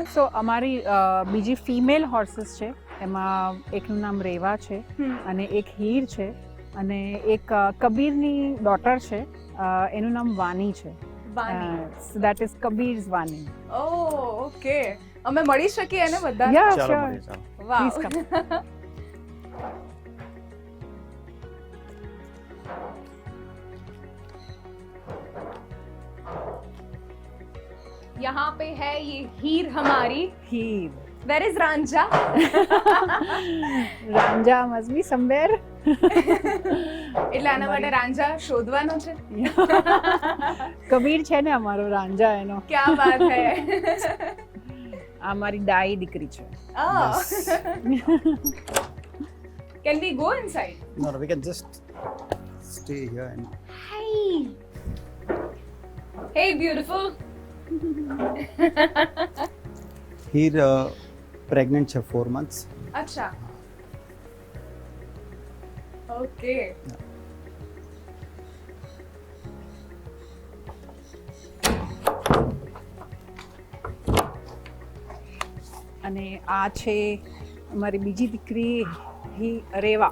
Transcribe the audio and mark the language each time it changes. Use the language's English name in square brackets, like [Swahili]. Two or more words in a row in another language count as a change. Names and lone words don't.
[Gujarati] સો અમારી બીજી [English] female horses [Gujarati] છે, એમાં એકનું નામ રેવા છે અને એક હીર છે અને એક કબીરની ડોટર છે, એનું નામ વાની છે. બાની. [English] that is Kabir's Vani. [Gujarati] ઓહ ઓકે. અમે મળી શકીએ એને બધા? [English] Yeah, [Gujarati] ચાલો [English] sure. [Gujarati] મળીએ, ચાલો. વાવ. [Hindi] Please यहाँ पे है ये हीर हमारी. हीर. [English] Where is Ranja? Ranja must be somewhere. [Gujarati] એટલે આના માટે રાંઝા શોધવાનો છે. કબીર છે ને અમારો રાંજા એનો. [Hindi] क्या बात है. [Gujarati] આ મારી ડાઈ દીકરી છે. [English] Oh. Can we go inside? No, we can just stay here and Hi. Hey beautiful. here pregnant છે 4 months. [Gujarati] અચ્છા. ઓકે. અને આ છે અમારી બીજી દીકરી રેવા.